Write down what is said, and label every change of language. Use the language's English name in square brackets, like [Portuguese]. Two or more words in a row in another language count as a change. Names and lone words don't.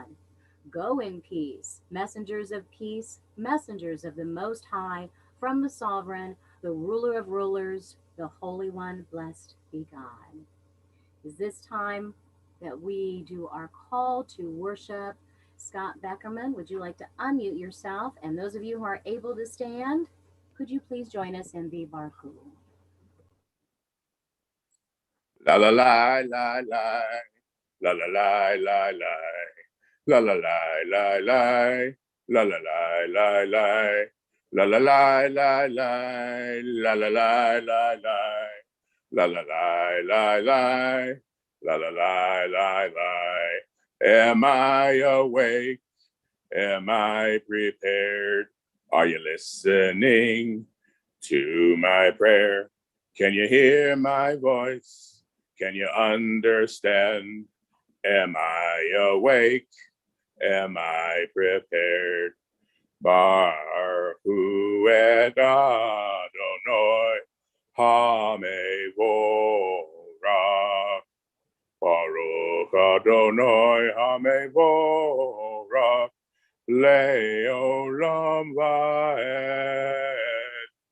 [English] Go in peace, messengers of peace, messengers of the Most High, from the Sovereign, the ruler of rulers, the Holy One, blessed be God. Is this time that we do our call to worship. Scott Beckerman, would you like to unmute yourself? And those of you who are able to stand, could you please join us in the Barku? La la la la la la la la la la. La la la la la, la la la la la, la la la la la, la la la la la, la la la la la, la la la la la. Am I awake? Am I prepared? Are you listening to my prayer? Can you hear my voice? Can you understand? Am I awake? Am I prepared? [Hebrew] ברוך הוא את אדוני המבורך. ברוך אדוני המבורך לעולם ועד.